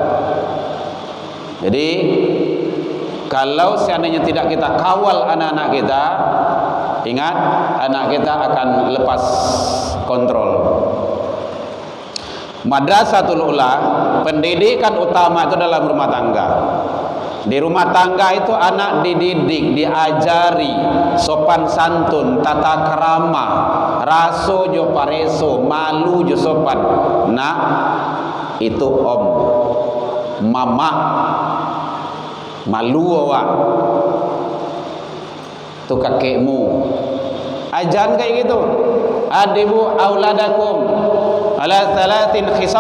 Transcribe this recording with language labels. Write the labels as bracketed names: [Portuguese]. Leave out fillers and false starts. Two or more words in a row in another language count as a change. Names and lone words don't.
[Indonesian] Jadi kalau seandainya tidak kita kawal anak-anak kita, ingat anak kita akan lepas kontrol. [Arabic] مدرسة الأولى, [Indonesian] pendidikan utama itu dalam rumah tangga. Di rumah tangga itu anak dididik, diajari sopan santun, tata krama, [Minangkabau] raso jo pareso, malu jo sopan. [Indonesian] Nah, itu om, mama, malu awak. Itu kakekmu. Ajan kayak gitu. [Arabic] أدبوا أولادكم على ثلاث خصال.